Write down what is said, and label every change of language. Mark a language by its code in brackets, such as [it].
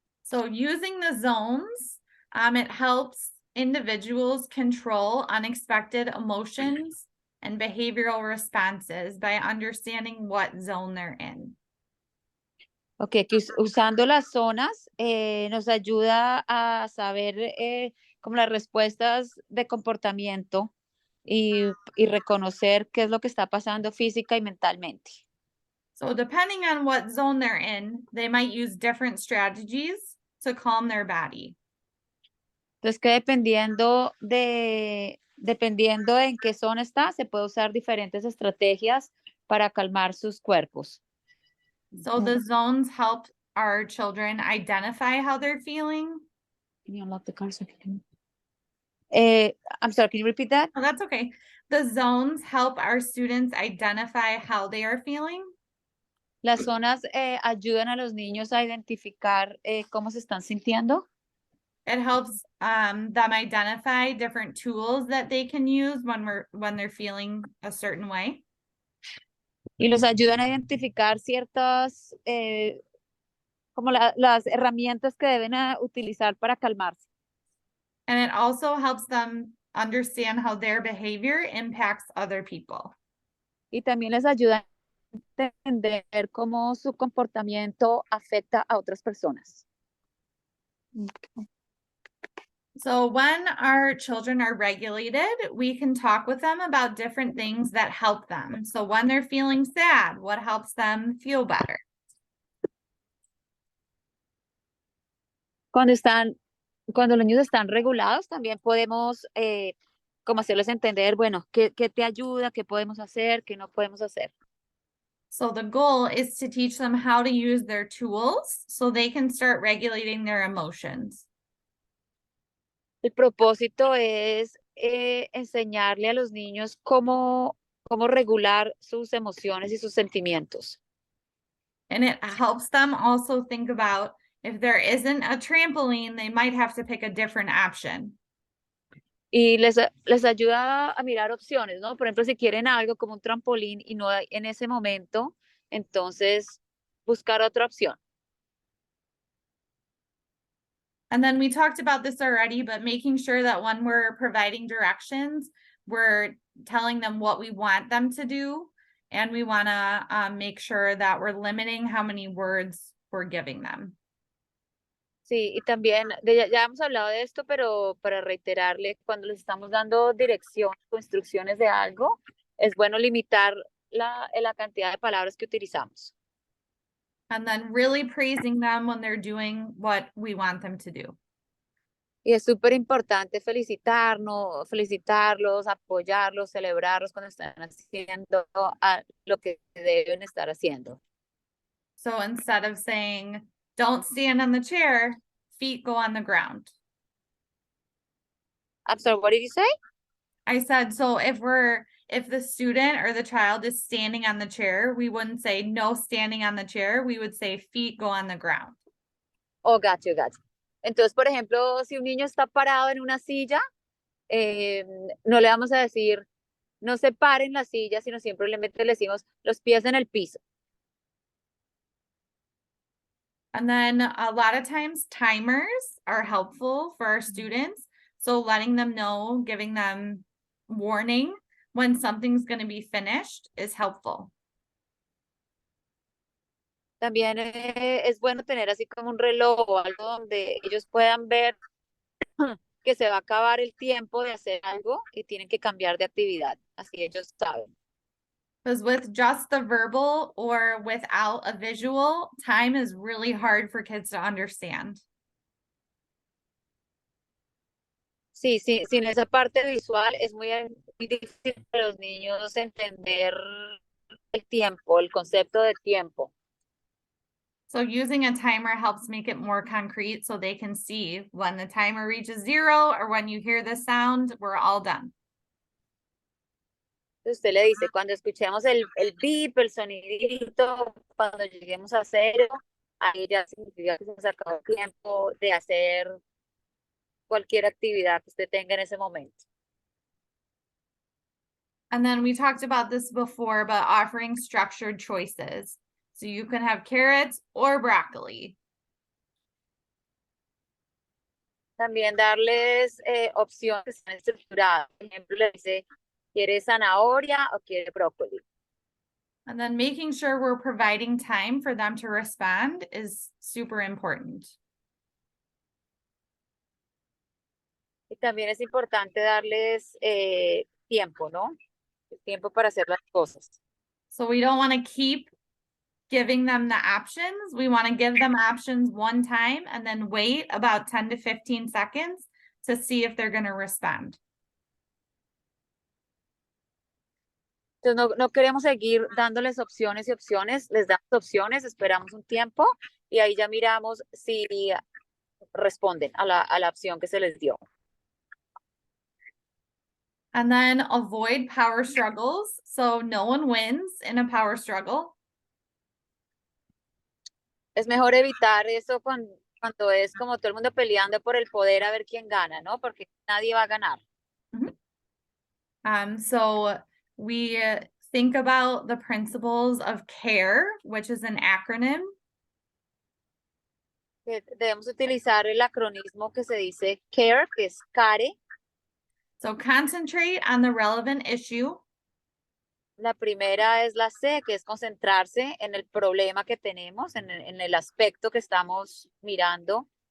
[en] So using the zones, it helps individuals control unexpected emotions and behavioral responses by understanding what zone they're in. [es] Ok, que usando las zonas nos ayuda a saber como las respuestas de comportamiento y reconocer qué es lo que está pasando física y mentalmente. [en] So depending on what zone they're in, they might use different strategies to calm their body. [es] Entonces que dependiendo Dependiendo en qué zona está, se puede usar diferentes estrategias para calmar sus cuerpos. [en] So the zones help our children identify how they're feeling. Can you unlock the car so I can- I'm sorry, can you repeat that? Oh, that's okay. The zones help our students identify how they are feeling. [es] Las zonas ayudan a los niños a identificar cómo se están sintiendo. [en] It helps them identify different tools that they can use when they're feeling a certain way. [es] Y los ayudan a identificar ciertas, como las herramientas que deben utilizar para calmarse. [en] And it also helps them understand how their behavior impacts other people. [es] Y también les ayuda a entender cómo su comportamiento afecta a otras personas. [en] So when our children are regulated, we can talk with them about different things that help them. So when they're feeling sad, what helps them feel better? [es] Cuando los niños están regulados, también podemos como hacerles entender, bueno, qué te ayuda, qué podemos hacer, qué no podemos hacer. [en] So the goal is to teach them how to use their tools so they can start regulating their emotions. [es] El propósito es enseñarle a los niños cómo regular sus emociones y sus sentimientos. [en] And it helps them also think about if there isn't a trampoline, they might have to pick a different option. [es] Y les ayuda a mirar opciones, ¿no? Por ejemplo, si quieren algo como un trampolín y no hay en ese momento, entonces buscar otra opción. [en] And then we talked about this already, but making sure that when we're providing directions, we're telling them what we want them to do. And we want to make sure that we're limiting how many words we're giving them. [es] Sí, y también, ya hemos hablado de esto, pero para reiterarle, cuando les estamos dando direcciones o instrucciones de algo, es bueno limitar la cantidad de palabras que utilizamos. [en] And then really praising them when they're doing what we want them to do. [es] Y es súper importante felicitarlos, apoyarlos, celebrarlos cuando están haciendo lo que deben estar haciendo. [en] So instead of saying, don't stand on the chair, feet go on the ground. I'm sorry, what did you say? I said, so if the student or the child is standing on the chair, we wouldn't say no standing on the chair. We would say feet go on the ground. Oh, got you. [es] Entonces, por ejemplo, si un niño está parado en una silla, no le vamos a decir, no se pare en la silla, sino simplemente le decimos los pies en el piso. [en] And then a lot of times timers are helpful for our students. So letting them know, giving them warning when something's going to be finished is helpful. [es] También es bueno tener así como un reloj o algo donde ellos puedan ver que se va a acabar el tiempo de hacer algo y tienen que cambiar de actividad. Así ellos saben. [en] Because with just the verbal or without a visual, time is really hard for kids to understand. [es] Sí, sin esa parte visual es muy difícil para los niños entender el tiempo, el concepto de tiempo. [en] So using a timer helps make it more concrete so they can see when the timer reaches 0 or when you hear the sound, we're all done. [es] Usted le dice, cuando escuchemos el beep, el sonidito, cuando lleguemos a 0, ahí ya significa que se acabó el tiempo de hacer cualquier actividad que usted tenga en ese momento. [en] And then we talked about this before, but offering structured choices. So you can have carrots or broccoli. [es] También darles opciones que están estructuradas. Por ejemplo, le dice, ¿quiere zanahoria o quiere brócoli? [en] And then making sure we're providing time for them to respond is super important. [es] Y también es importante darles tiempo, ¿no? Tiempo para hacer las cosas. [en] So we don't want to keep giving them the options. We want to give them options one time and then wait about 10 to 15 seconds to see if they're going to respond. [es] Entonces no queremos seguir dándoles opciones y opciones, les damos opciones, esperamos un tiempo y ahí ya miramos si responden a la opción que se les dio. [en] And then avoid power struggles. So no one wins in a power struggle. [es] Es mejor evitar eso cuando es como todo el mundo peleando por el poder a ver quién gana, ¿no? Porque nadie va a ganar. [en] So we think about the principles of CARE, which is an acronym. [es] Debemos utilizar el acronismo que se dice CARE, que es CARE. [en] So concentrate on the relevant issue. [es] La primera es la C, que es concentrarse en el problema que tenemos, en el aspecto que estamos mirando.